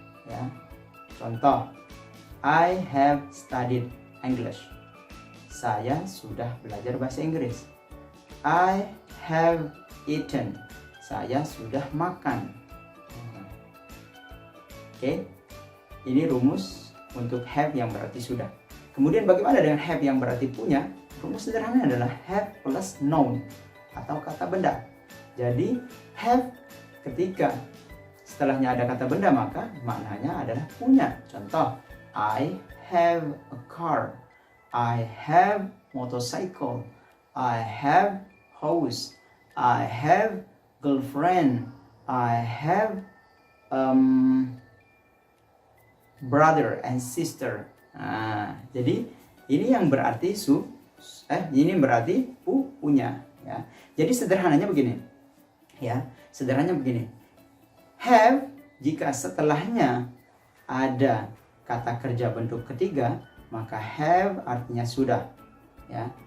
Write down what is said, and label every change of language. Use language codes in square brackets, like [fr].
[id] Ya, contoh, [en] I have studied English. [id] Saya sudah belajar bahasa Inggris. [en] I have eaten. [id] Saya sudah makan. Oke. Ini rumus untuk have yang berarti sudah. Kemudian bagaimana dengan have yang berarti punya? Rumus sederhana adalah have plus noun atau kata benda. Jadi have ketika setelahnya ada kata benda maka maknanya adalah punya. Contoh, [en] I have a car. I have motorcycle. I have house. I have girlfriend. I have brother and sister. [id] Nah, jadi ini yang berarti ini berarti punya, ya. Jadi sederhananya begini, ya. Sederhananya begini. Have jika setelahnya ada kata kerja bentuk ketiga, maka have artinya sudah, ya.